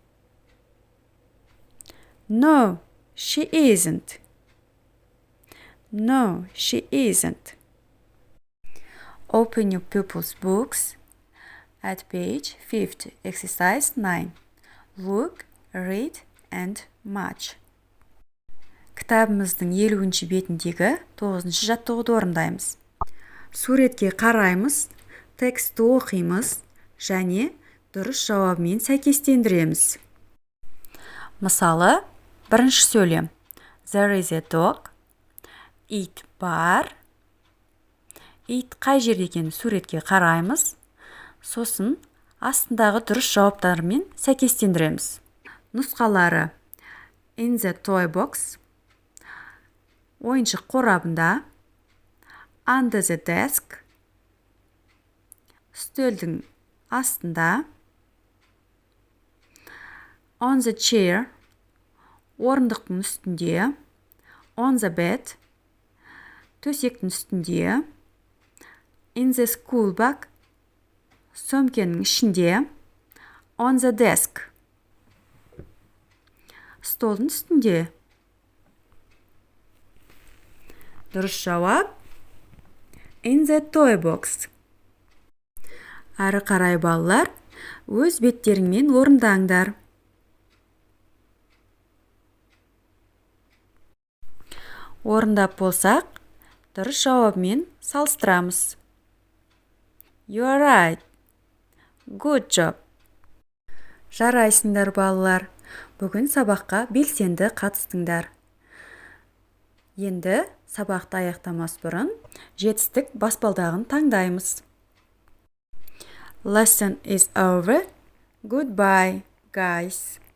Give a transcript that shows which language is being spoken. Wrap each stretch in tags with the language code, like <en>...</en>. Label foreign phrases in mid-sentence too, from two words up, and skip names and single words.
<en>No, she isn't. No, she isn't. Open your pupils' books at page 50, exercise 9. Look, read and match.</en> <kk>Кітабымыздың 50-ші бетіндегі 9-шы жаттығуды орындаймыз. Суретке қараймыз, текстті оқимыз және дұрыс жауабымен сәйкестендіреміз. Мысалы, бірінші сөйлем.</kk> <en>There is a dog.</en> <kk>Ит бар. Ит қай жерде екенін суретке қараймыз. Сосын астындағы дұрыс жауаптарымен сәйкестендіреміз. Нұсқалары.</kk> <en>In the toy box.</en> <kk>Ойыншық қорабында.</kk> <en>Under the desk.</en> <kk>Үстелдің астында.</kk> <en>On the chair.</en> <kk>Орындықтың үстінде.</kk> <en>On the bed.</en> <kk>Төсектің үстінде.</kk> <en>In the school bag.</en> <kk>Сөмкенің ішінде.</kk> <en>On the desk.</en> <kk>Столдың үстінде. Дұрыс жауап.</kk> <en>In the toy box.</en> <kk>Ары қарай балалар, өз беттеріңмен орындаңдар. Орындап болсақ, дұрыс жауабымен салыстырамыз.</kk> <en>You are right. Good job.</en> <kk>Жарайсыңдар балалар. Бүгін сабаққа белсенді қатыстыңдар. Енді сабақты аяқтамас бұрын жетістік баспалдағын таңдаймыз.</kk> <en>Lesson is over. Goodbye, guys.</en>